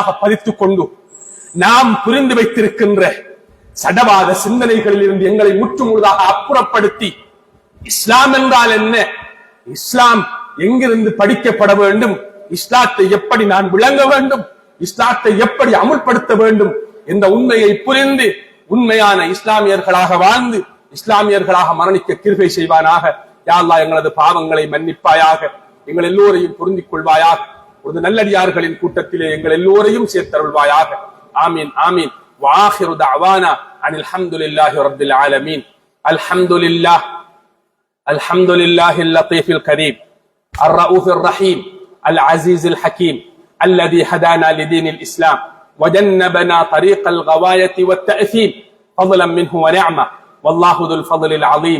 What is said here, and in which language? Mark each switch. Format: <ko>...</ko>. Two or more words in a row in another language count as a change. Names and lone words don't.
<ta>பதித்துக் கொண்டு நாம் புரிந்து வைத்திருக்கின்ற சடவாத சிந்தனைகளில் இருந்து எங்களை முற்றுமுழுதாக அப்புறப்படுத்தி, இஸ்லாம் என்றால் என்ன, இஸ்லாம் எங்கிருந்து படிக்கப்பட வேண்டும், இஸ்லாத்தை எப்படி நான் விளங்க வேண்டும், இஸ்லாத்தை எப்படி அமுல்படுத்த வேண்டும் என்ற உண்மையை புரிந்து உண்மையான இஸ்லாமியர்களாக வாழ்ந்து இஸ்லாமியர்களாக மரணிக்க கிருபை செய்வானாக. யா அல்லாஹ், எங்களது பாவங்களை மன்னிப்பாயாக, எங்கள் எல்லோரையும் பொருந்திக் கொள்வாயாக, ஒரு நல்லடியார்களின் கூட்டத்திலே எங்கள் எல்லோரையும் சேர்த்தருள்வாயாக.</ta> <ar>آمين آمين. وآخر دعوانا عن الحمد لله رب العالمين. الحمد لله اللطيف الكريم الرؤوف الرحيم العزيز الحكيم الذي هدانا لدين الإسلام وجنبنا طريق الغواية والتأثيم فضلا منه ونعمة، والله ذو الفضل العظيم.</ar>